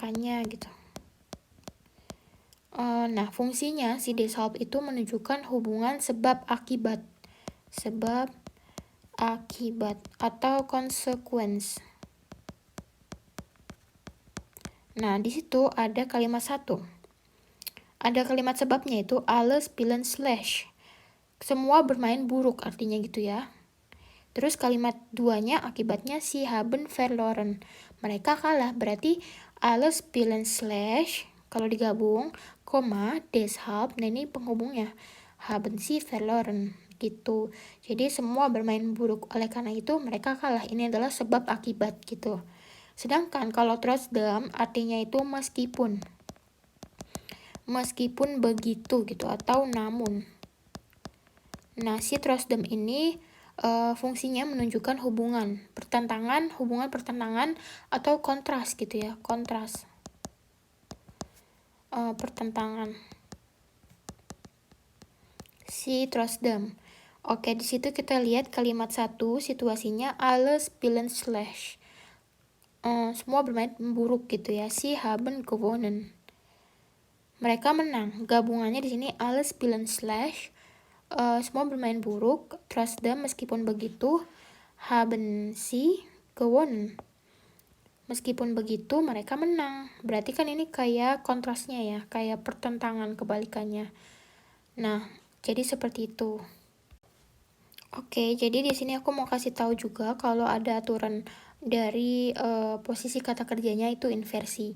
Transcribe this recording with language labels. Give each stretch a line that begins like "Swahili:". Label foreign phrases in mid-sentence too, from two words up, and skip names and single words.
Indonesian: Nah, fungsinya si deshalb itu menunjukkan hubungan sebab akibat atau consequence. Nah, di situ ada kalimat satu. Ada kalimat sebabnya itu
German: alle spielen schlecht.
Indonesian: Semua bermain buruk artinya gitu ya. Terus kalimat duanya akibatnya
German: sie haben verloren.
Indonesian: Mereka kalah, berarti
German: alle spielen schlecht
Indonesian: kalau digabung, koma, deshalb, nah ini penghubungnya,
German: haben sie verloren gitu.
Indonesian: Jadi semua bermain buruk, oleh karena itu mereka kalah. Ini adalah sebab akibat gitu. Sedangkan kalau trotzdem artinya itu meskipun begitu gitu, atau namun. Nah, si trotzdem ini fungsinya menunjukkan hubungan pertentangan atau kontras gitu ya, pertentangan si trotzdem. Oke, di situ kita lihat kalimat satu, situasinya
German: alle spielen schlecht.
Indonesian: Semua bermain buruk gitu ya,
German: sie haben gewonnen.
Indonesian: Mereka menang. Gabungannya di sini
German: alle spielen schlecht.
Indonesian: Semua bermain buruk, trotzdem meskipun begitu,
German: haben sie gewonnen.
Indonesian: Meskipun begitu mereka menang. Berarti kan ini kayak kontrasnya ya, kayak pertentangan kebalikannya. Nah, jadi seperti itu. Oke, jadi di sini aku mau kasih tahu juga kalau ada aturan dari posisi kata kerjanya itu inversi.